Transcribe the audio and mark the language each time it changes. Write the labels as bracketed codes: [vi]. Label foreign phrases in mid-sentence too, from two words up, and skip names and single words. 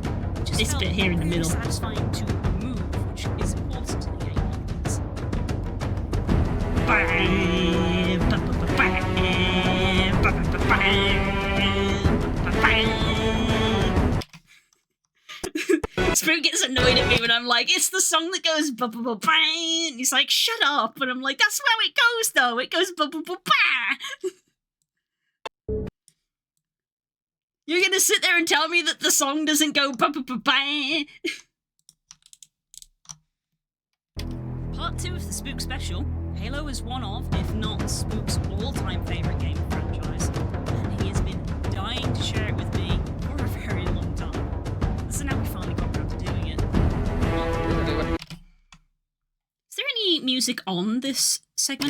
[en] Just this bit here in the middle. Satisfying to move, which is important in a game like this. Spook gets annoyed at me when I'm like, it's the song that goes ba ba ba bang. He's like, shut up. And I'm like, that's how it goes though. It goes ba ba ba ba. You're gonna sit there and tell me that the song doesn't go ba ba ba bang. Part 2 of the Spook Special. Halo is one of, if not Spook's all-time favourite game franchise, and he has been dying to share it with me for a very long time. So now we finally got around to doing it. Is there any music on this segment?